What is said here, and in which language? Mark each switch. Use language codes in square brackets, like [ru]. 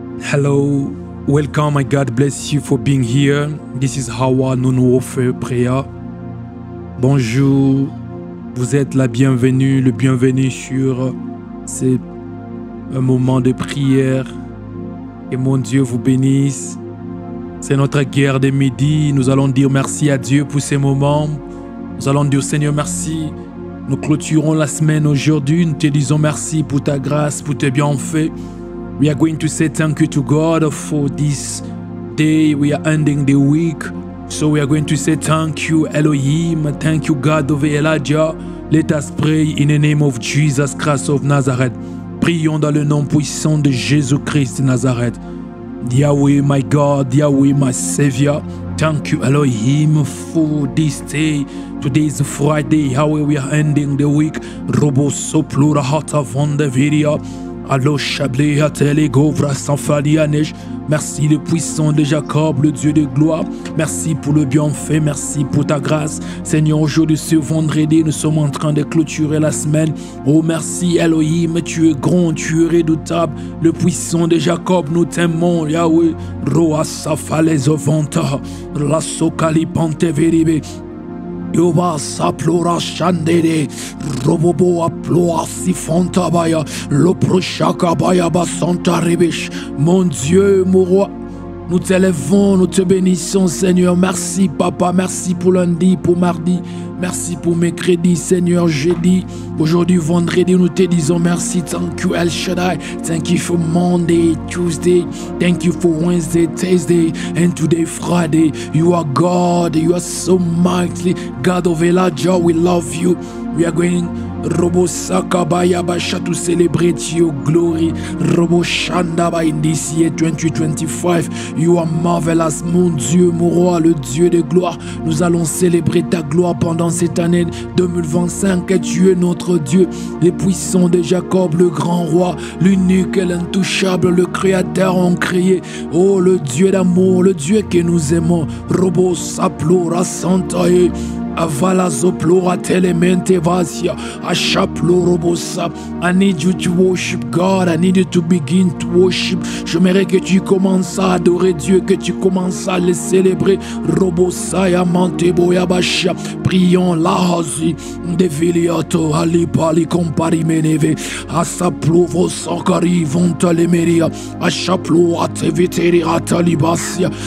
[en] Hello, welcome, and God bless you for being here. This is Hawa Nunuofe Prayer. [fr] Bonjour, vous êtes la bienvenue, le bienvenu sur un moment de prière. Que mon Dieu vous bénisse. C'est notre guerre de midi. Nous allons dire merci à Dieu pour ces moments. Nous allons dire Seigneur merci. Nous clôturons la semaine aujourd'hui. Nous te disons merci pour ta grâce, pour tes bienfaits. [en] We are going to say thank you to God for this day. We are ending the week. So we are going to say thank you Elohim. Thank you God of Elijah. Let us pray in the name of Jesus Christ of Nazareth. [fr] Prions dans le nom puissant de Jésus-Christ de Nazareth. [en] Yahweh my God, Yahweh my Savior. Thank you Elohim for this day. Today is Friday. Yahweh, we are ending the week. Robo soplura hata von de video. Allo chablé à télégovra sans neige. [fr] Merci le puissant de Jacob, le Dieu de gloire. Merci pour le bienfait, merci pour ta grâce. Seigneur, aujourd'hui, ce vendredi, nous sommes en train de clôturer la semaine. Oh, merci Elohim, tu es grand, tu es redoutable. Le puissant de Jacob, nous t'aimons, Yahweh. Roa safales ovanta, la sokali pante veribe. Yoba saplora chandere, robobo aploa sifonta baya, loprochaka baya basanta ribish. Mon Dieu, mon roi, nous t'élèvons, nous te bénissons, Seigneur. Merci, Papa, merci pour lundi, pour mardi. Merci pour mes crédits, Seigneur, jeudi. Aujourd'hui, vendredi, nous te disons merci. [en] Thank you, El Shaddai. Thank you for Monday, Tuesday. Thank you for Wednesday, Thursday, and today, Friday. You are God. You are so mighty. God of Elijah, we love you. We are going Robo Sakabaya Basha to celebrate your glory. Robo Shandaba in this year 2025. You are marvelous, [fr] mon Dieu, mon roi, le Dieu de gloire. Nous allons célébrer ta gloire pendant cette année 2025. Et tu es notre Dieu, les puissants de Jacob, le grand roi, l'unique et l'intouchable, le créateur en créé. Oh, le Dieu d'amour, le Dieu que nous aimons. Robo Saplora Santae. Avala zoplora telemente vasia, ashaplorobosa. [en] I need you to worship God. I need you to begin to worship. [fr] J'aimerais que tu commences à adorer Dieu, que tu commences à le célébrer. Robosaya manteboya basha. Prions la hasi de viliato alipali compari meneve. Asaplovo sankari vontalemeria. Ashaplo ateviteri atalibasia.